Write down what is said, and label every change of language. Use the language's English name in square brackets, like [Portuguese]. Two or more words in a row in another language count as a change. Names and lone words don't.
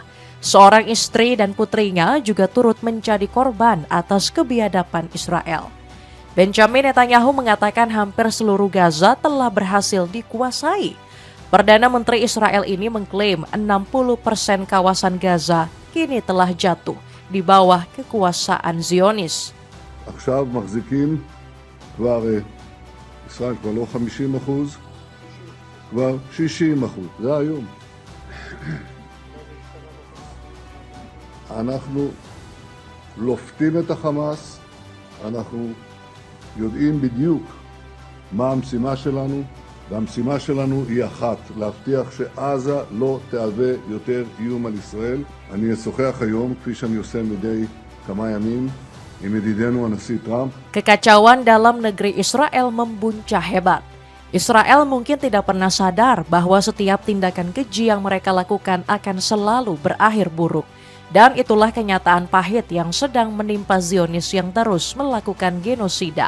[Indonesian] Seorang istri dan putrinya juga turut menjadi korban atas kebiadaban Israel. Benjamin Netanyahu mengatakan hampir seluruh Gaza telah berhasil dikuasai. Perdana Menteri Israel ini mengklaim 60% kawasan Gaza kini telah jatuh di bawah kekuasaan Zionis. [Hebrew] עכשיו מחזיקים כבר, ישראל כבר לא 50%, כבר 60%, זה היום. אנחנו לופתים את החמאס, אנחנו יודעים בדיוק מה המשימה שלנו, והמשימה שלנו היא אחת, להבטיח שעזה לא תהווה יותר איום על ישראל. אני אשוחח היום, כפי שאני עושה מדי כמה ימים, עם ידידנו הנשיא טראמפ. [Indonesian] Kekacauan dalam negeri Israel membuncah hebat. Israel mungkin tidak pernah sadar bahwa setiap tindakan keji yang mereka lakukan akan selalu berakhir buruk. Dan itulah kenyataan pahit yang sedang menimpa Zionis yang terus melakukan genosida.